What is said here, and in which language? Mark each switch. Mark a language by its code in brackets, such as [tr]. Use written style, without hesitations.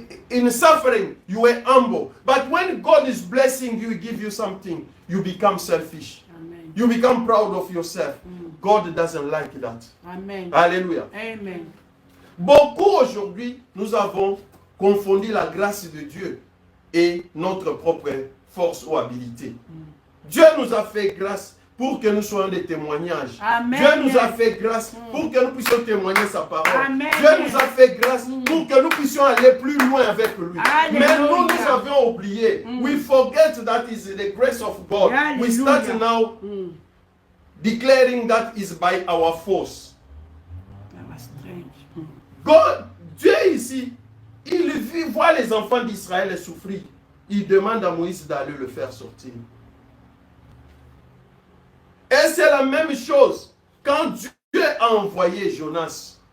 [en] in suffering, you were humble. But when God is blessing you, give you something, you become selfish. Amen. You become proud of yourself. God doesn't like that. Amen. Alléluia. Amen. [fr] Beaucoup aujourd'hui, nous avons confondu la grâce de Dieu et notre propre force ou habilité. Dieu nous a fait grâce pour que nous soyons des témoignages. Amen. Dieu nous a fait grâce pour que nous puissions témoigner sa parole. Amen. Dieu nous a fait grâce pour que nous puissions aller plus loin avec lui. Alléluia. Mais nous avions oublié. [en] We forget that is the grace of God. Alléluia. We start now declaring that is by our force. That was strange. [fr] God, Dieu ici, il voit les enfants d'Israël souffrir. Il demande à Moïse d'aller le faire sortir. Et c'est la même chose quand Dieu a envoyé Jonas.